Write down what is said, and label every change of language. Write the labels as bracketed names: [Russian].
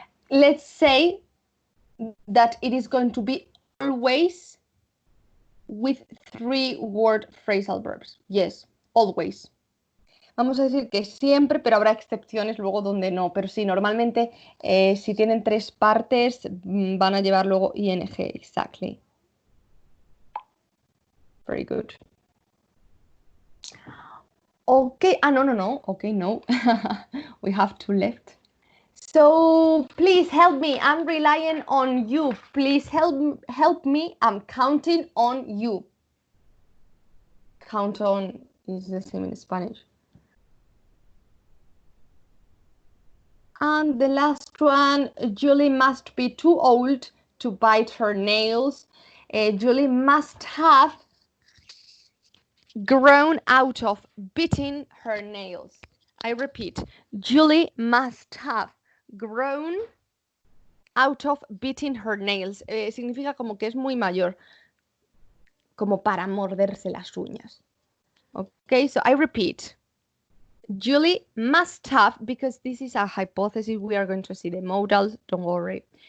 [English] Let's say that it is going to be always with 3-word phrasal verbs. Yes, always. [Spanish] Vamos a decir que siempre, pero habrá excepciones luego donde no. Pero sí, normalmente si tienen 3 partes van a llevar luego ing. [English] Exactly. Very good. Okay. No. Okay, no. We have 2 left. So please help me. I'm relying on you. Please help me. I'm counting on you. Count on is the same in Spanish. And the last one, Julie must be too old to bite her nails. Julie must have grown out of biting her nails. I repeat, Julie must have grown out of biting her nails. [Spanish] Significa como que es muy mayor, como para morderse las uñas. [English] Okay, so I repeat. Julie must have, because this is a hypothesis, we are going to see the modals, don't worry.